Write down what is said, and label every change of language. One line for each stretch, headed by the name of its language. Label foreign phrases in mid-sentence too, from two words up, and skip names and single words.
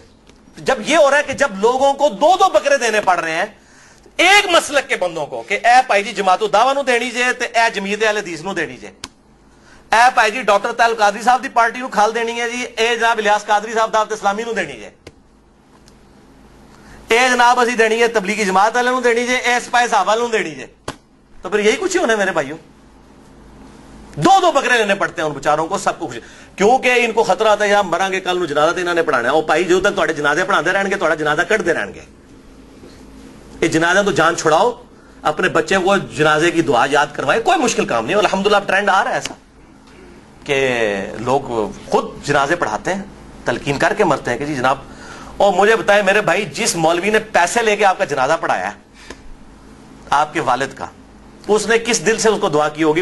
Urdu: جب یہ ہو رہا ہے کہ جب لوگوں کو دو دو بکرے دینے پڑ رہے ہیں ایک مسلک کے بندوں کو
Punjabi: کہ اے پائی جی جماعت الدعوہ نو دینی جے تے اے جمعیت اہل حدیث نو دینی جے، اے پائی جی ڈاکٹر طاہر قادری صاحب دی پارٹی نو کھال دینی ہے جی، اے جناب الیاس قادری صاحب دعوت اسلامی نو دینی جے، اے جناب اسی دینی ہے تبلیغی جماعت والے نو دینی جے، اے سپاہی صاحب والے نو دینی جے۔
Urdu: تو پھر یہی کچھ ہی ہونا ہے میرے بھائیوں، دو دو بکرے لینے پڑتے ہیں ان بیچاروں کو، سب کچھ، کیونکہ ان کو خطرہ آتا ہے یار
Punjabi: مراں گے کل نو جنازہ تے انہاں نے پڑھانا ہے، او بھائی جو تک تواڈے جنازے پڑھاندے رہن گے تواڈا جنازہ کڈدے رہن گے۔
Urdu: یہ جنازہ تو جان چھڑاؤ، اپنے بچے کو جنازے کی دعا یاد کروائے، کوئی مشکل کام نہیں۔ الحمدللہ اب ٹرینڈ آ رہا ہے ایسا کہ لوگ خود جنازے پڑھاتے ہیں، تلقین کر کے مرتے ہیں کہ جی جناب۔ اور مجھے بتائیں میرے بھائی، جس مولوی نے پیسے لے کے آپ کا جنازہ پڑھایا ہے آپ کے والد کا، اس نے کس دل سے اس کو دعا کی ہوگی؟